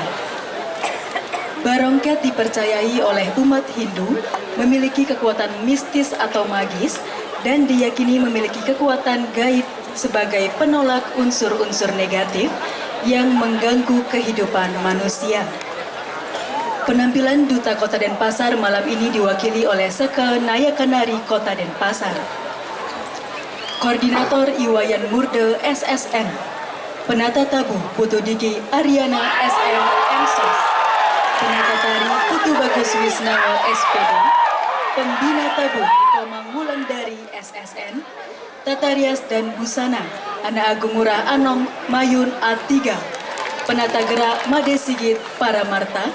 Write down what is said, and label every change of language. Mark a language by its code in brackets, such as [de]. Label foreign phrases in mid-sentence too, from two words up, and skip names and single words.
[id] Barongket dipercayai oleh umat Hindu memiliki kekuatan mistis atau magis dan diyakini memiliki kekuatan gaib sebagai penolak unsur-unsur negatif yang mengganggu kehidupan manusia. Penampilan Duta Kota Denpasar malam ini diwakili oleh Sekendaya Kenari Kota Denpasar. Koordinator Iwayan Murde SSN, Penata Tabuh Putu Digi Ariana SM MSOS, Penata Tari Putu Bagus Wisnawa SPD, Pembina Tabuh Komang Wulandari SSN, Tata Rias dan Busana Ana Agung Murah Anong Mayun A3, Penata Gerak Made Sigit Paramarta.